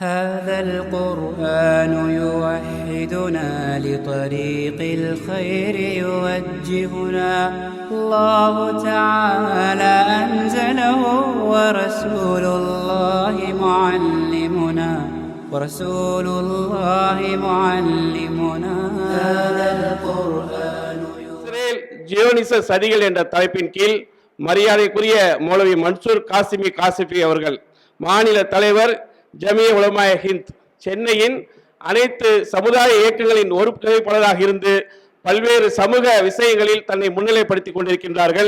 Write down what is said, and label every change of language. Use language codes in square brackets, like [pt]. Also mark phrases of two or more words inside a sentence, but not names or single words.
[ar] هذا القرآن يوحدنا لطريق الخير يوجهنا الله تعالى أنزله ورسول الله معلمنا هذا القرآن [ta] ஜியோனிச சதிகள் என்ற தலைப்பின் கீழ் மரியாதைக்குரிய மௌலவி மன்சூர் காசிமி அவர்கள் மாநில தலைவர் ஜமிய உலமாய ஹிந்த் சென்னையின் அனைத்து சமுதாய இயக்கங்களின் ஒரு புகைப்படராக இருந்து பல்வேறு சமூக விஷயங்களில் தன்னை முன்னிலைப்படுத்திக் கொண்டிருக்கின்றார்கள்.